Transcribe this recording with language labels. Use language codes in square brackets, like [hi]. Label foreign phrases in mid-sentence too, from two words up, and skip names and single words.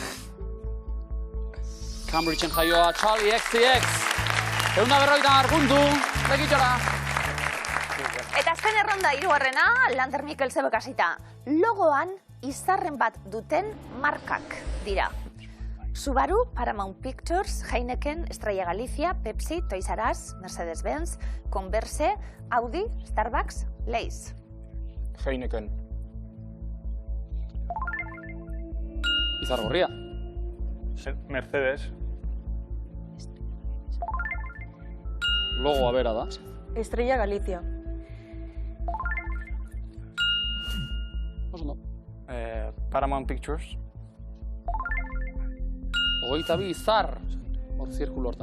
[eu] Cambridgeen jaioa Charlie XCX. 150 puntu, lekitxora. Eta azken erronda hirugarrena, Lander Mikel zebek hasita. Logoan izarren bat duten markak dira. Subaru, Paramount Pictures, Heineken, Estrella Galicia, Pepsi, Toys R Us, Mercedes-Benz, Converse, Audi, Starbucks, Lay's. Heineken. Izargorria. Mercedes. Logoa bera da. Estrella Galicia. Oso ondo. Paramount Pictures. 22 izar. Hor zirkulo hortan.